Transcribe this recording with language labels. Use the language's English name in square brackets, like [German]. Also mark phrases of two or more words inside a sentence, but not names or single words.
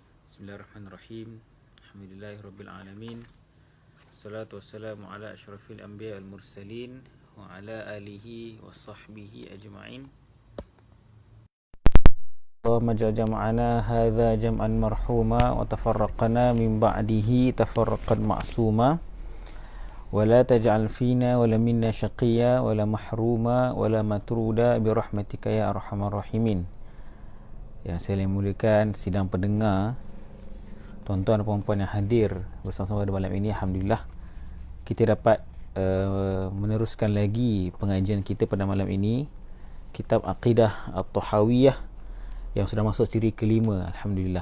[Arabic] بسم الله الرحمن الرحيم. الحمد لله رب والصلاة والسلام على أشرف الأنبياء والمرسلين وعلى آله وصحبه أجمعين. اللهم اجعل جمعنا هذا جمعا مرحوما وتفرقنا من بعده تفرقا معصوما ولا تجعل فينا ولا منا شقيا ولا محروما ولا مطرودا برحمتك يا أرحم الراحمين. [Malay] Yang saya muliakan sidang pendengar, tuan-tuan dan puan-puan yang hadir bersama-sama pada malam ini, alhamdulillah kita dapat meneruskan lagi pengajian kita pada malam ini, kitab Aqidah At-Tahawiyah yang sudah masuk siri kelima, alhamdulillah.